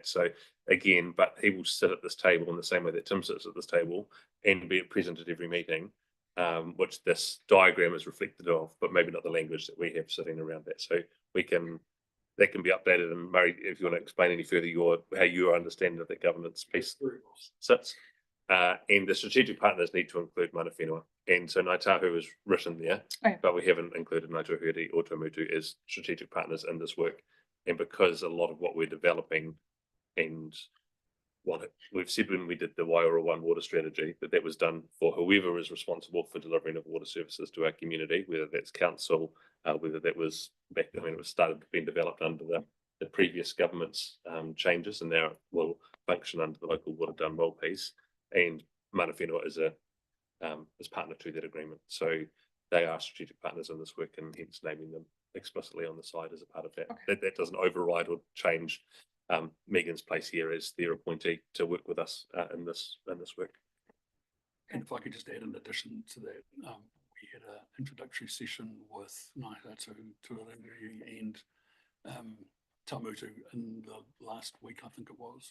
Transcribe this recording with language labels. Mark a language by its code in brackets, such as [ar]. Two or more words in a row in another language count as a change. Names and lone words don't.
[en] So again, but he will sit at this table in the same way that Tim sits at this table and be present at every meeting, which this diagram is reflected of, but maybe not the language that we have sitting around that. So we can that can be updated. And Murray, if you want to explain any further how your understanding of that governance piece sits. And the strategic partners need to include [mi] mana whenua. [en] And so Ngāi Tahu is written there, but we haven't included Ngāi Tahuhere or Taumotu as strategic partners in this work. And because a lot of what we're developing and what we've said when we did the Waiora One water strategy, that was done for whoever is responsible for delivering of water services to our community, whether that's council, whether that was back, I mean, it was started being developed under the previous government's changes, and now it will function under the local water done well piece. And [mi] mana whenua [en] is partner to that agreement. So they are strategic partners in this work, and hence naming them explicitly on the side as a part of that. Okay. That doesn't override or change Megan's place here as their appointee to work with us in this work. And if I could just add in addition to that, we had an introductory session with Ngāi Tahu Tuariri and Taumotu in the last week, I think it was.